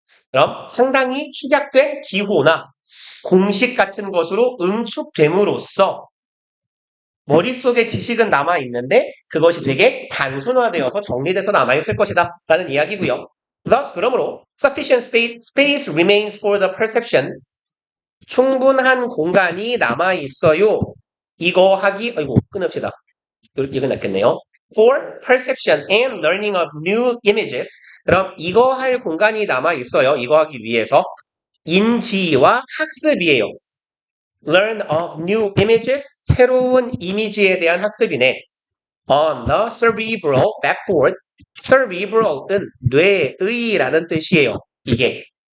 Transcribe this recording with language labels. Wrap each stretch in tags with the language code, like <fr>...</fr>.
<ko>그럼 상당히 축약된 기호나 공식 같은 것으로 응축됨으로써 머릿속에 지식은 남아있는데 그것이 되게 단순화되어서 정리돼서 남아있을 것이다 라는 이야기고요.</ko> <en>Thus,</en> <ko>그러므로</ko> <en>sufficient space remains for the perception.</en> <ko>충분한 공간이 남아있어요. 이거 하기, 아이고, 끊읍시다. 이거 낫겠네요.</ko> <en>For perception and learning of new images.</en> <ko>그럼 이거 할 공간이 남아있어요. 이거 하기 위해서. 인지와 학습이에요.</ko> <en>Learn of new images.</en> <ko>새로운 이미지에 대한 학습이네.</ko> <en>On the cerebral backboard.</en> <ko>cerebral은 뇌의라는 뜻이에요. 이게.</ko>